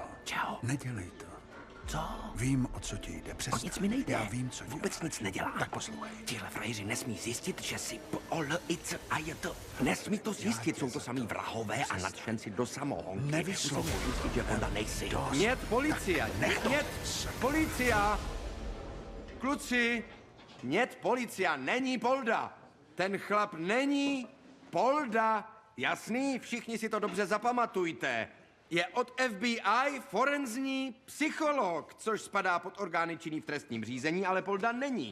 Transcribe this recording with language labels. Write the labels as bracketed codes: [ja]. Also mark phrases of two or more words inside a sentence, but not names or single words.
[cs] Čau. Nedělej to. Co? Vím, o co ti jde. O Přestaň. nic mi nejde. Já vím, co Vůbec děláš. nic nedělám. Tak poslouchej. Tihle frajeři nesmí zjistit, že si POLIC a je to... Nesmí to zjistit, jsou to samý vrahové a nadšenci do samohonky. Nevyslovuj. Musím zjistit, že Polda nejsi. [ru] Нет, полиция! Нет, policia! [cs] Kluci, [ru] нет полиция, [cs] není Polda. Ten chlap není Polda. Jasný? Všichni si to dobře zapamatujte. Je od FBI forenzní psycholog, což spadá pod orgány činný v trestním řízení, ale Polda není.